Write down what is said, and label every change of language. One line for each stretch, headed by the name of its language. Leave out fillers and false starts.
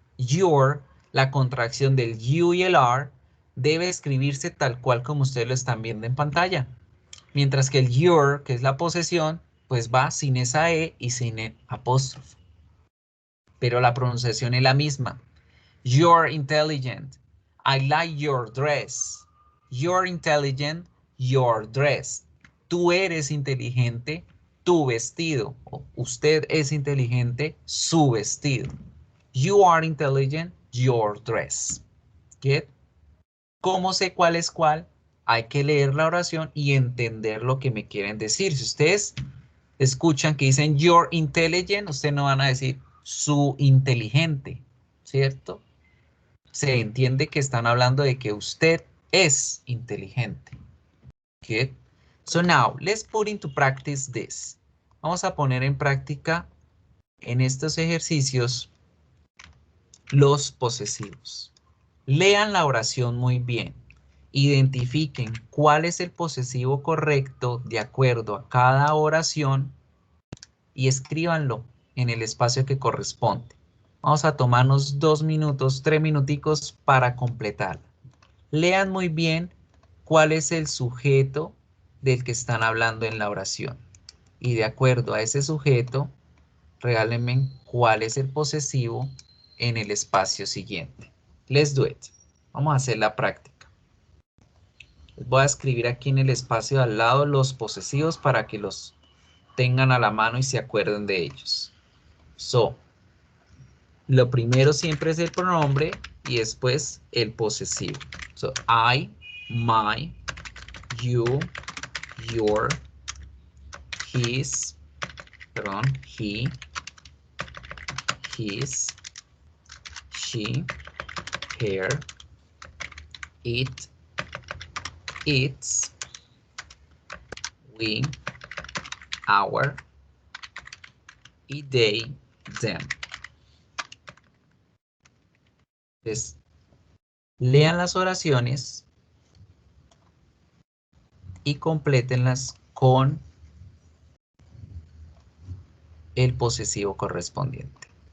Spanish: Your, la contracción del you y el are, debe escribirse tal cual como ustedes lo están viendo en pantalla. Mientras que el your, que es la posesión, pues va sin esa E y sin el apóstrofe. Pero la pronunciación es la misma.
English: You're intelligent. I like your dress. You're intelligent, your dress.
Spanish: Tú eres inteligente, tu vestido. O usted es inteligente, su vestido.
English: You are intelligent, your dress. ¿Get? ¿Cómo sé cuál es cuál?
Spanish: hay que leer la oración y entender lo que me quieren decir. Si ustedes escuchan que dicen you're intelligent, ustedes no van a decir su inteligente, ¿cierto? Se entiende que están hablando de que usted es inteligente.
English: Good. So now, let's put into practice this.
Spanish: Vamos a poner en práctica en estos ejercicios los posesivos. Lean la oración muy bien. Identifiquen cuál es el posesivo correcto de acuerdo a cada oración y escríbanlo en el espacio que corresponde. Vamos a tomarnos 2 minutos, 3 minuticos para completar. Lean muy bien cuál es el sujeto del que están hablando en la oración. Y de acuerdo a ese sujeto, regálenme cuál es el posesivo en el espacio siguiente. Let's do it. Vamos a hacer la práctica. Les voy a escribir aquí en el espacio de al lado los posesivos para que los tengan a la mano y se acuerden de ellos. So, lo primero siempre es el pronombre y después el posesivo.
English: So, I, my, you, your, his, perdón, he, his, she, her, it, its, we, our, y they, them.
Spanish: Entonces, lean las oraciones y complétenlas con el posesivo correspondiente.